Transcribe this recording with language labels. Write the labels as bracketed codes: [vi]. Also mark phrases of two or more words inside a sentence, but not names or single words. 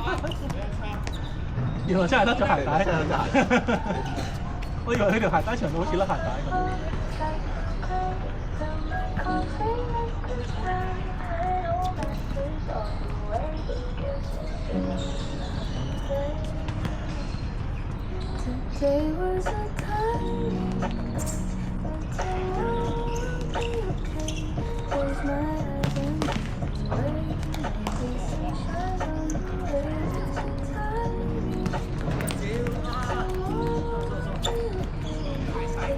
[yue] 原來真係得咗鞋帶，我以為佢條鞋帶長到好似粒鞋帶咁。 [en] Today was a time, but tomorrow will be okay. Close my eyes and wait. Maybe sunshine on the way. There's a time, tomorrow will be okay.